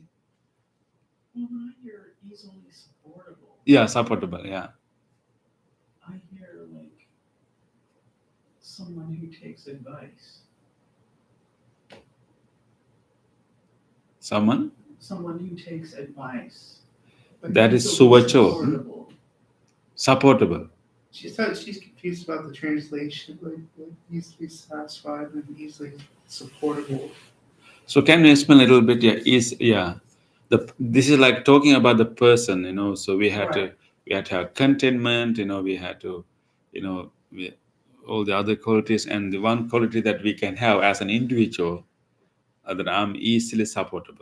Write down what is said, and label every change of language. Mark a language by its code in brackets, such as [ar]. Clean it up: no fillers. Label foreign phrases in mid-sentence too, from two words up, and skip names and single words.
[en] When I hear easily supportable, Yeah, supportable, yeah. I hear like someone who takes advice. Someone? Someone who takes advice. That is Easily suvacho. supportable. Supportable. She thought she's confused about the translation, like easily satisfied and easily supportable. So can you explain a little bit? This is like talking about the person, So we had to have contentment, we had to, all the other qualities, and the one quality that we can have as an individual, that I'm easily supportable.